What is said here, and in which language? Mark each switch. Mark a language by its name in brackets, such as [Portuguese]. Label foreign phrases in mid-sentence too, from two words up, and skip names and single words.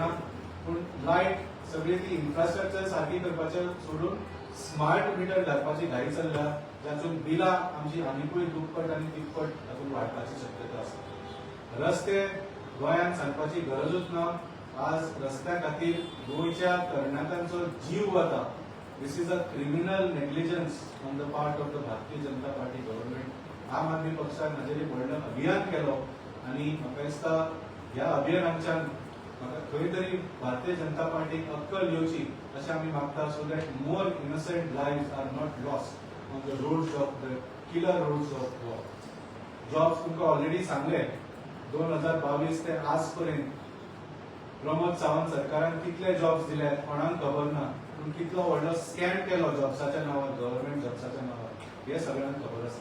[Konkani] पूण लायट सगळी ती इन्फ्रास्ट्रक्चर सारकी करपाचें सोडून [English] smart meter [Konkani] घालपाची घाई चल्ल्या, जातून बिलां आमची आनीकूय दुप्पट आनी तिप्पट तातूंत वाडपाची शक्यता आसा. रस्ते गोंयांत सांगपाची गरजूच ना. आज रस्त्या खातीर गोंयच्या तरणाट्यांचो जीव वता. [English] This is a criminal negligence on the part of the Bharatiya Janata Party government. [Konkani] आम आदमी पक्षान हाजेर एक व्हडलें अभियान केलो आनी म्हाका दिसता ह्या अभियानाच्यान म्हाका खंय तरी भारतीय जनता पार्टीक अक्कल येवची अशें आमी मागता, [English] so that more innocent lives are not lost on the roads of the killer roads of war. [Konkani] जॉब्स तुमकां ऑलरेडी सांगले 2022 ते आज पर्यंत प्रमोद सावंत सरकारान कितले जॉब्स दिले कोणाक खबर ना. पूण कितलो व्हडलो स्कॅम केलो जॉब्साच्या नांवार, गव्हर्नमेंट जॉब्साच्या नांवार, हे सगळ्यांक खबर आसा.